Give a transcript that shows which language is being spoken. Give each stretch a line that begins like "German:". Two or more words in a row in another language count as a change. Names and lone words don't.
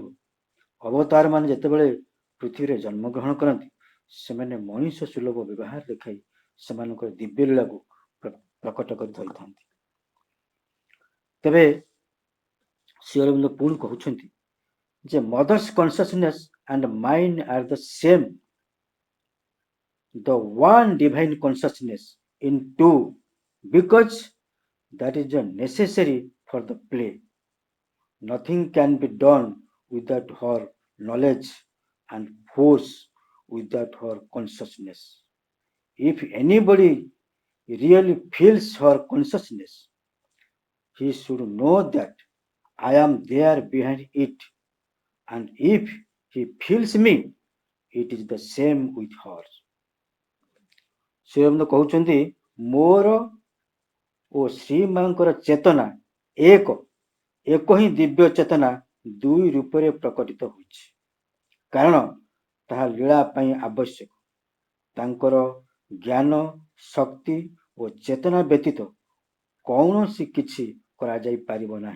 Odia: ଅବତାର ମାନେ ଯେତେବେଳେ ପୃଥିବୀରେ ଜନ୍ମଗ୍ରହଣ କରନ୍ତି, ସେମାନେ ମଣିଷ ସୁଲଭ ବ୍ୟବହାର ଦେଖାଇ ସେମାନଙ୍କର ଦିବ୍ୟ ଲୀଳାକୁ ପ୍ରକଟ କରି ଧରିଥାନ୍ତି। ତେବେ ଶ୍ରୀ ଅରବିନ୍ଦ ପୁଣି କହୁଛନ୍ତି ଯେ
English: Mother's consciousness and mind are the same, the one divine consciousness in two, because that is necessary for the play. Nothing can be done without her knowledge and force without her consciousness. If anybody really feels her consciousness, he should know that I am there behind it, and if he feels me, it is the same with her.
Odia: ଶ୍ରୀ ଅରବିନ୍ଦ କହୁଛନ୍ତି, ମୋର ଓ ଶ୍ରୀ ମାଙ୍କର ଚେତନା ଏକ ହିଁ ଦିବ୍ୟ ଚେତନା ଦୁଇ ରୂପରେ ପ୍ରକଟିତ ହୋଇଛି। କାରଣ ତାହା ଲୀଳା ପାଇଁ ଆବଶ୍ୟକ। ତାଙ୍କର ଜ୍ଞାନ, ଶକ୍ତି ଓ ଚେତନା ବ୍ୟତୀତ କୌଣସି କିଛି କରାଯାଇପାରିବ ନାହିଁ।